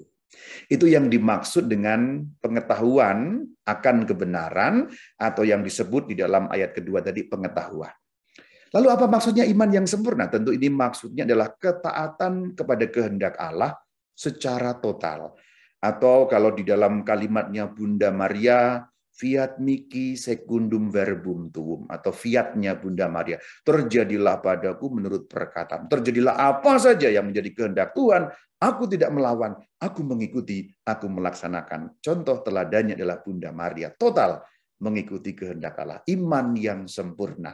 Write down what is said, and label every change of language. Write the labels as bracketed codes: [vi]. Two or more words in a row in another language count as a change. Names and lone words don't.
[id] Itu yang dimaksud dengan pengetahuan akan kebenaran, atau yang disebut di dalam ayat kedua tadi pengetahuan. Lalu apa maksudnya iman yang sempurna? Tentu ini maksudnya adalah ketaatan kepada kehendak Allah secara total. Atau kalau di dalam kalimatnya Bunda Maria, [la] fiat mihi secundum verbum tuum, [id] atau fiatnya Bunda Maria, terjadilah padaku menurut perkataan. Terjadilah apa saja yang menjadi kehendak Tuhan, aku tidak melawan, aku mengikuti, aku melaksanakan. Contoh teladannya adalah Bunda Maria, total mengikuti kehendak Allah, iman yang sempurna.